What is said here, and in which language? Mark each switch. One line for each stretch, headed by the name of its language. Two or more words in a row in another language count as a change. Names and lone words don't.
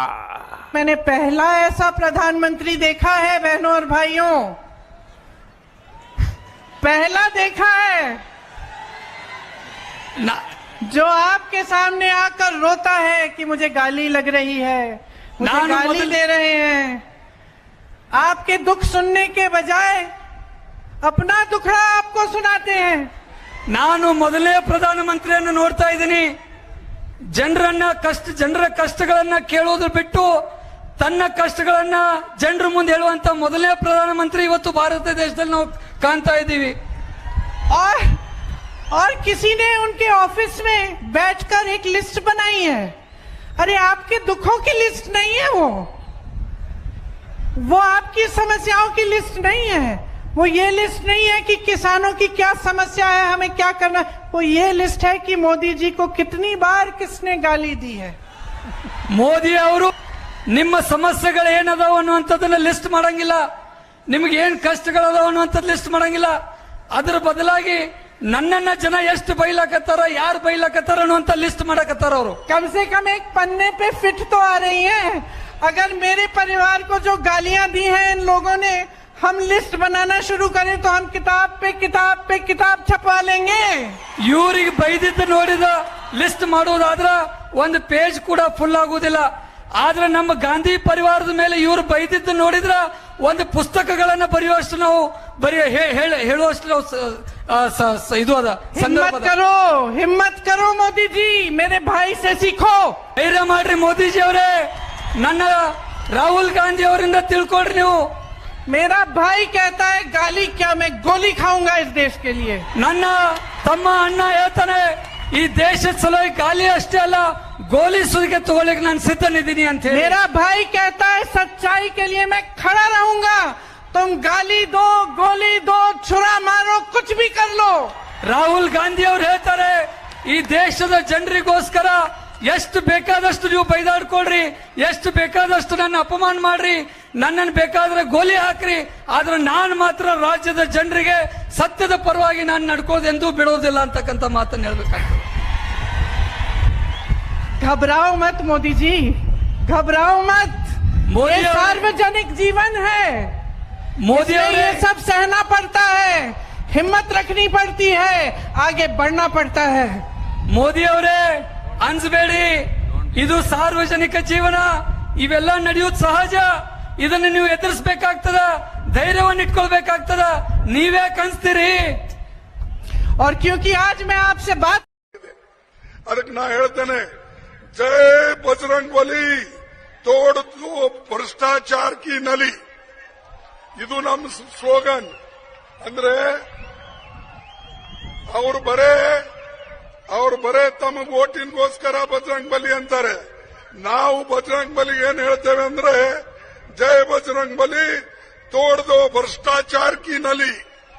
Hindi: मैंने पहला ऐसा प्रधानमंत्री देखा है बहनों और भाइयों, पहला देखा है जो आपके सामने आकर रोता है कि मुझे गाली लग रही है, मुझे गाली दे रहे हैं। आपके दुख सुनने के बजाय अपना दुखड़ा आपको सुनाते हैं।
Kannada: ನಾನು ಮೊದಲನೇ ಪ್ರಧಾನಮಂತ್ರಿಯನ್ನು ನೋಡ್ತಾ ಇದ್ದೀನಿ, ಜನರ ಕಷ್ಟಗಳನ್ನ ಕೇಳೋದು ಬಿಟ್ಟು ತನ್ನ ಕಷ್ಟಗಳನ್ನ ಜನರ ಮುಂದೆ ಹೇಳುವಂತ ಮೊದಲನೇ ಪ್ರಧಾನಮಂತ್ರಿ ಇವತ್ತು ಭಾರತ ದೇಶದಲ್ಲಿ ನಾವು ಕಾಣ್ತಾ ಇದ್ದೀವಿ।
Hindi: और किसी ने उनके ऑफिस में बैठकर एक लिस्ट बनाई है। अरे आपके दुखों की लिस्ट नहीं है वो आपकी समस्याओं की लिस्ट नहीं है। वो ये लिस्ट नहीं है कि किसानों की क्या समस्या है, हमें क्या करना। वो ये लिस्ट है कि मोदी जी को कितनी बार किसने गाली दी है।
Kannada: ಮೋದಿ ಅವರು ನಿಮ್ಮ ಸಮಸ್ಯೆಗಳು ಏನದಾವ ಅನ್ನುವಂಥದ್ದನ್ನ ಲಿಸ್ಟ್ ಮಾಡಂಗಿಲ್ಲ, ನಿಮಗೆ ಏನ್ ಕಷ್ಟಗಳದಾವ ಅನ್ನುವಂಥದ್ದು ಲಿಸ್ಟ್ ಮಾಡಂಗಿಲ್ಲ। ಅದರ ಬದಲಾಗಿ ನನ್ನನ್ನ ಜನ ಎಷ್ಟು ಬೈಲಾಕತ್ತಾರ, ಯಾರು ಬೈಲಾಕತ್ತಾರ ಅನ್ನುವಂಥ ಲಿಸ್ಟ್ ಮಾಡಕತ್ತಾರ ಅವರು।
Hindi: कम से कम एक पन्ने पे फिट तो आ रही है। अगर मेरे परिवार को जो गालियां दी हैं इन लोगों ने, हम लिस्ट बनाना शुरू करें तो हम किताब पे किताब छपवा लेंगे।
Kannada: ಇವರಿಗೆ ಬೈದಿದ್ದು ನೋಡಿದ ಲಿಸ್ಟ್ ಮಾಡೋದಾದ್ರ ಒಂದು ಪೇಜ್ ಕೂಡ ಫುಲ್ ಆಗುವುದಿಲ್ಲ। ಆದ್ರೆ ನಮ್ಮ ಗಾಂಧಿ ಪರಿವಾರದ ಮೇಲೆ ಇವರು ಬೈದಿದ್ದು ನೋಡಿದ್ರ ಒಂದು ಪುಸ್ತಕಗಳನ್ನ ಬರೆಯುವಷ್ಟು ನಾವು ಹೇಳುವಷ್ಟು ಇದು ಅದ।
Hindi: हिम्मत करो मोदी जी, मेरे भाई से सीखो।
Kannada: ಧೈರ್ಯ ಮಾಡ್ರಿ ಮೋದಿಜಿ ಅವರೇ, ನನ್ನ ರಾಹುಲ್ ಗಾಂಧಿ ಅವರಿಂದ ತಿಳ್ಕೊಡ್ರಿ ನೀವು।
Hindi: मेरा भाई कहता है गाली क्या, मैं गोली खाऊंगा इस देश के लिए।
Kannada: ನನ್ನ ತಮ್ಮ ಅಣ್ಣ ಹೇಳ್ತಾನೆ ಈ ದೇಶದ ಸಲುವಾಗಿ ಗಾಲಿ ಅಷ್ಟೇ ಅಲ್ಲ ಗೋಲಿ ಸುಲಿಗೆ ತಗೊಳ್ಳಿಕ್ಕೆ ನಾನು ಸಿದ್ಧನಿದ್ದೀನಿ ಅಂತ ಹೇಳಿ।
Hindi: मेरा भाई कहता है सच्चाई के लिए मैं खड़ा रहूंगा, तुम गाली दो, गोली दो, छुरा मारो, कुछ भी कर लो।
Kannada: ರಾಹುಲ್ ಗಾಂಧಿ ಅವರು ಹೇಳ್ತಾರೆ ಈ ದೇಶದ ಜನರಿಗೋಸ್ಕರ ಎಷ್ಟು ಬೇಕಾದಷ್ಟು ನೀವು ಬೈದಾಡ್ಕೊಳ್ರಿ, ಎಷ್ಟು ಬೇಕಾದಷ್ಟು ನನ್ನ ಅಪಮಾನ ಮಾಡ್ರಿ, ನನ್ನನ್ನು ಬೇಕಾದ್ರೆ ಗೋಲಿ ಹಾಕ್ರಿ, ಆದ್ರೆ ನಾನು ಮಾತ್ರ ರಾಜ್ಯದ ಜನರಿಗೆ ಸತ್ಯದ ಪರವಾಗಿ ನಾನು ನಡ್ಕೋದೆಂದೂ ಬಿಡೋದಿಲ್ಲ ಅಂತಕ್ಕಂಥ ಮಾತನ್ನು ಹೇಳ್ಬೇಕಾಗ್ತದೆ।
Hindi: घबराओ मत मोदी जी, घबराओ मत। ये सार्वजनिक जीवन है, मोदी ये सब सहना पड़ता है, हिम्मत रखनी पड़ती है, आगे बढ़ना पड़ता है।
Kannada: ಮೋದಿ ಅವರೇ ಅನ್ಸ್ಬೇಡಿ, ಇದು ಸಾರ್ವಜನಿಕ ಜೀವನ, ಇವೆಲ್ಲ ನಡೆಯೋದು ಸಹಜ, ಇದನ್ನು ನೀವು ಎದುರಿಸಬೇಕಾಗ್ತದ, ಧೈರ್ಯವನ್ನು ಇಟ್ಕೊಳ್ಬೇಕಾಗ್ತದ, ನೀವೇ ಕನ್ಸ್ತೀರಿ।
Hindi: और क्योंकि आज मैं आपसे बात
Kannada: ಅದಕ್ಕೆ ನಾ ಹೇಳ್ತೇನೆ,
Hindi: जय बजरंग बली, तोड़ भ्रष्टाचार की नली,
Kannada: ಇದು ನಮ್ಮ ಸ್ಲೋಗನ್। ಅಂದ್ರೆ ಅವರು ಬರೇ ತಮ್ಮ ಓಟಿನ್ಗೋಸ್ಕರ ಬಜರಂಗ್ ಬಲಿ ಅಂತಾರೆ, ನಾವು ಬಜರಂಗ್ ಬಲಿಗೆ ಏನ್ ಹೇಳ್ತೇವೆ ಅಂದ್ರೆ
Hindi: जय बजरंग बली, तोड़ दो भ्रष्टाचार की नली।